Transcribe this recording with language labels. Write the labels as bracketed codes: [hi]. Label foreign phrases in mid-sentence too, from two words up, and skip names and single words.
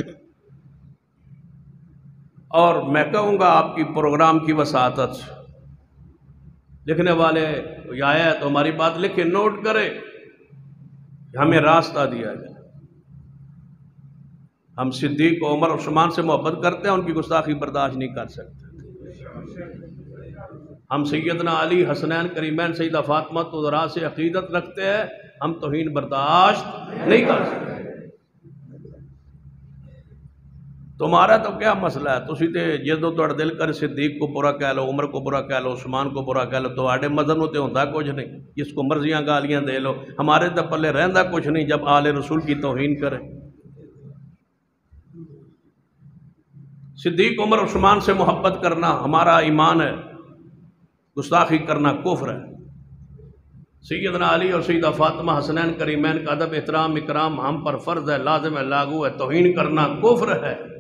[ur] اور میں کہوں گا آپ کی پروگرام کی وساطت سے، لکھنے والے یہ آیا ہے تو ہماری بات لکھے نوٹ کرے، ہمیں راستہ دیا جائے، ہم صدیق و عمر عثمان سے محبت کرتے ہیں، ان کی گستاخی برداشت نہیں کر سکتے، ہم سیدنا علی، حسنین، کریمین، سیدہ فاطمہ زہرا سے عقیدت رکھتے ہیں، ہم توہین برداشت نہیں کر سکتے۔ تمہارا تو کیا مسئلہ ہے، [pa] تسی تے جدو تہاڈا دل کر صدیق کو برا کہہ لو، عمر کو برا کہہ لو، عثمان کو برا کہہ لو، تہاڈے مذہب نوں تے ہوندا کچھ نہیں، جس کو مرضیاں گالیاں دے لو، ہمارے تے پلے رہندا کچھ نہیں [ur] جب آل رسول کی توہین کرے۔ صدیق، عمر، عثمان سے محبت کرنا ہمارا ایمان ہے، گستاخی کرنا کفر ہے۔ سیدنا علی اور سیدہ فاطمہ حسنین کریمین کا ادب احترام اکرام ہم پر فرض ہے، لازم ہے، لاگو ہے، توہین کرنا کفر ہے۔